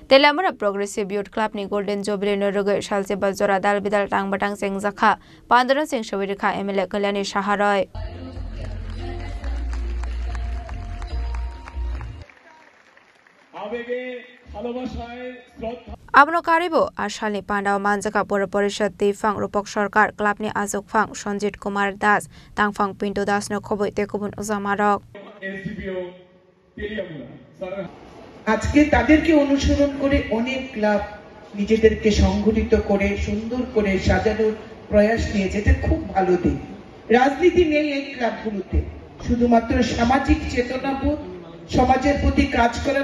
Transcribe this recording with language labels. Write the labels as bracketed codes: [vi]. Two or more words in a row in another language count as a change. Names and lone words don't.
[trp] Telamara Progressive Youth Club ni Golden Jubilee Nuruge Shalse Bajora Dal Bidal Tang Batang Sing Zakha Pandran Sing Shawirika MLA Kalyani Shaharoy Abno Karibo Ashali Pandao Manjaka Pura Porishad Tifang Rupok Sarkar Club ni Azok Fang Sanjit Kumar Das Tangfang Pinto Das no Khoboi Tekubun Uzamarok [bn] আজকে তাদেরকে অনুসরণ করে অনেক ক্লাব নিজেদেরকে সংগঠিত করে সুন্দর করে সাজানোর প্রয়াস নিয়ে যেতে খুব ভালো দিক রাজনীতি নেই এই ক্লাবগুলোতে শুধুমাত্র সামাজিক চেতনাবোধ সমাজের প্রতি কাজ করার